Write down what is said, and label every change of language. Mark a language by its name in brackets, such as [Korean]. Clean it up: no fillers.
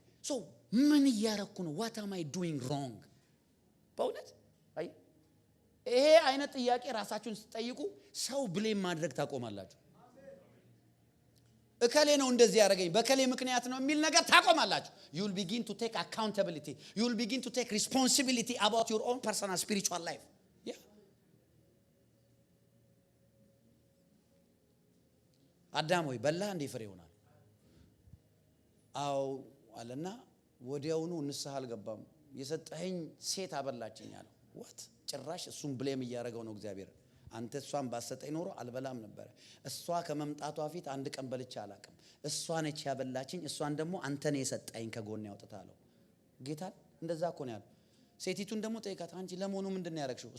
[Amharic] so ምን እያረኩ ነው? [English] what am I doing wrong? [Amharic] በእውነት አይ ይሄ አይነት ጥያቄ ራሳችሁን ስትጠይቁ ሰው ብሌም ማድረግ ታቆማላችሁ። እከሌ ነው እንደዚህ ያደረገኝ በከሌ ምክንያት ነው የሚል ነገር ታቆማላችሁ። [English] you will begin to take accountability. you will begin to take responsibility about your own personal spiritual life. yeah. [Amharic] አዳም ሆይ በላህ እንደ ፍሬ ይሆናል። አው አለና ወዲያውኑ ንስሐ አልገባም። የሰጠኸኝ ሴት አበላችኝ አለ። what ጭራሽ እሱም ብሌም እያደረገው ነው እግዚአብሔር። አንተ እሷን ባሰጠኝ ኖሮ አልበላም ነበር። እሷ ከመምጣቷ ፊት አንድ ቀን በልቼ አላቅም። እሷ ነች ያበላችኝ፣ እሷን ደግሞ አንተ ነህ የሰጠኝ ከጎን ያውጥታለው። ጌታ እንደዛ እኮ ነው ያለው። ሴቲቱን ደግሞ ጠይቃት፣ አንቺ ለመሆኑ ምንድነው ያረክሽው?